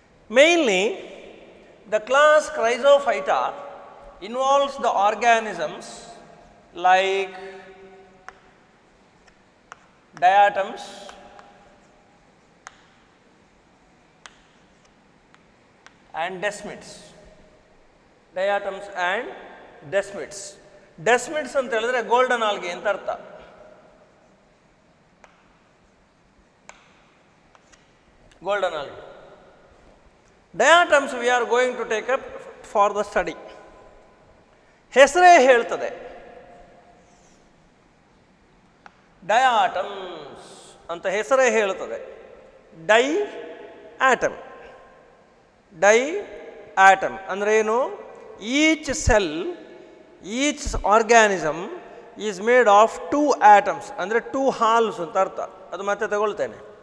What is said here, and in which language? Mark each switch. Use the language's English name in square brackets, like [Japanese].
[English] Mainly, the class Chrysophyta involves the organisms like diatoms, and desmids. Diatoms and desmids. [Kannada] Desmids ಅಂತ ಹೇಳಿದ್ರೆ golden algae ಅಂತ ಅರ್ಥ. [English] Golden algae. Diatoms we are going to take up for the study. [Kannada] ಹೆಸರೇ ಹೇಳ್ತದೆ, ಡಯಾಟಮ್ಸ್ ಅಂತ ಹೆಸರೇ ಹೇಳ್ತದೆ. Dye atom. Dye atom ಅಂದರೆ ಏನು? [English] each cell, each organism is made of 2 atoms, [Kannada] ಅಂದರೆ 2 ಹಾಲ್ಸ್ ಅಂತ ಅರ್ಥ. ಅದು ಮತ್ತೆ ತಗೊಳ್ತೇನೆ.